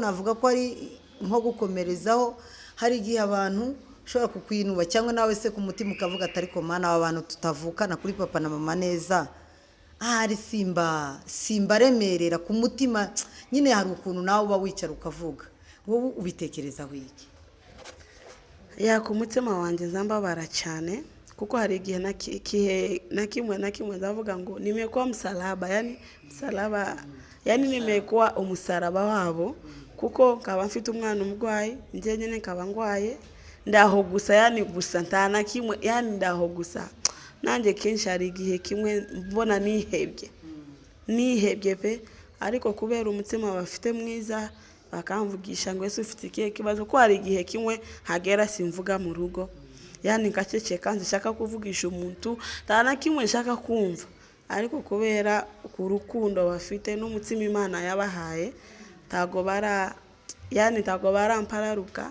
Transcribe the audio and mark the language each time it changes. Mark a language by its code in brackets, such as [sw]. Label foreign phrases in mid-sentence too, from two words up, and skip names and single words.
[rw] Navuga ko ari nko gukomerezaho. Hari igihe abantu ushobora kukwinuba, cyangwa nawe se ku mutima ukavuga ati ariko mana, aba bantu tutavukana kuri papa na mama neza, ahari simba remerera ku mutima nyine. Hari ukuntu nawe uba wicara ukavuga, wowe ubitekerezaho iki? Ku mutima wanjye nzambabara cyane, kuko hari igihe na kimwe ndavuga ngo [sw] nimekuwa msalaba, yani msalaba, yani nimekuwa [rw] umusaraba wabo, kuko nkaba mfite umwana umurwayi, njye nyine nkaba ngwaye ndaho gusa, yani gusa ntana kimwe, yani ndaho gusa. Nanjye kenshi hari igihe kimwe mbona nihebye pe, ariko kubera umutima bafite mwiza bakamvugisha ngo ese ufite ikihe kibazo, ko hari igihe kimwe hagera simvuga mu rugo, yani ngaceceka nshaka kuvugisha umuntu ntana kimwe nshaka kumva, ariko kubera ku rukundo bafite n'umutima Imana yabahaye ntago barampararuka.